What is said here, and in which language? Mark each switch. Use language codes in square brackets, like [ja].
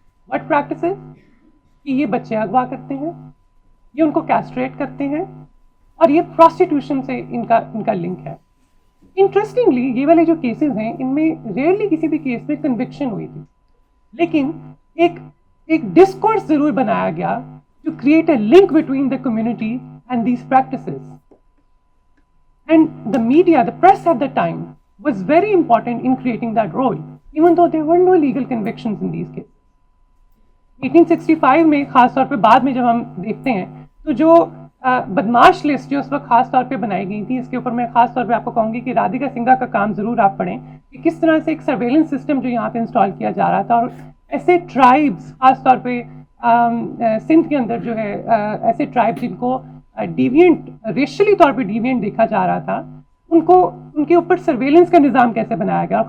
[en] What practices? [ur] کہ یہ بچے اغوا کرتے ہیں، یہ ان کو کیسٹریٹ کرتے ہیں، اور یہ پروسٹیٹیوشن سے ان کا لنک ہے. انٹرسٹنگلی یہ والے جو کیسز ہیں ان میں ریئرلی کسی بھی کیس میں کنوکشن ہوئی تھی، لیکن ایک ڈسکورس ضرور بنایا گیا [en] To create a link between the community and these practices. And the media, the press at the time was very important in creating that role, even though there were no legal convictions in these cases. [ur] 1865 میں خاص طور پہ بعد میں جب ہم دیکھتے ہیں تو جو بدماش لسٹ جو اس وقت خاص طور پہ بنائی گئی تھی، اس کے اوپر میں خاص طور پہ آپ کو کہوں گی کہ رادھیکا سنگھا کا کام ضرور آپ پڑھیں کہ کس طرح سے ایک سرویلنس سسٹم جو یہاں پہ انسٹال کیا جا رہا تھا، اور ایسے ٹرائبس خاص طور پہ سندھ کے اندر جو ہے ایسے ٹرائب جن کو ڈیوینٹ ریشلی طور پہ ڈیوینٹ دیکھا جا رہا تھا، ان کے اوپر سرویلنس کا نظام کیسے بنایا گیا.